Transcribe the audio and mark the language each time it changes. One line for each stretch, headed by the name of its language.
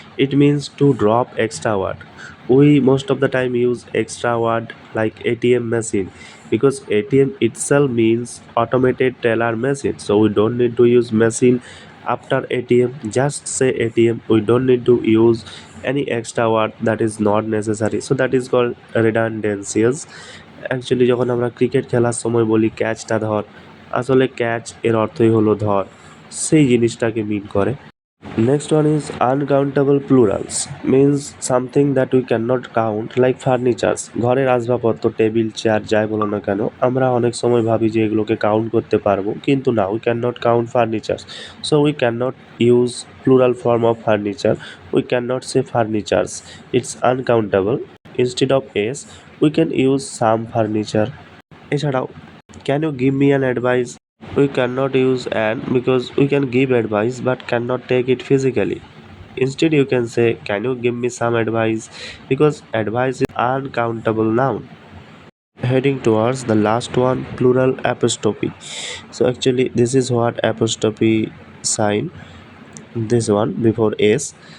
English: It means to drop extra word. We most of the time use extra word like ATM machine because ATM itself means automated teller machine. So we don't need to use machine after ATM. Just say ATM. We don't need to use any extra word that is not necessary. So that is called redundancies.
Bangla: Actually যখন আমরা cricket খেলার সময় বলি ক্যাচটা ধর, আসলে catch এর অর্থই হলো ধর, সেই জিনিসটাকে মিন করে।
English: Next one is uncountable plurals, means something that we can not count, like furnitures.
Bangla: ঘরের আসবাবপত্র, টেবিল, চেয়ার, যাই বলো না কেন, আমরা অনেক সময় ভাবি যে এগুলোকে কাউন্ট করতে পারবো, কিন্তু না,
English: We can not count furnitures. So we can not use plural form of furniture. We can not say furnitures, it's uncountable. Instead of s we can use some furniture.
Bangla: এছাড়াও
English: Can you give me an advice, we cannot use an because we can give advice but cannot take it physically. Instead you can say can you give me some advice because advice is uncountable noun. Heading towards the last one, plural apostrophe. So actually this is what apostrophe sign, this one before s.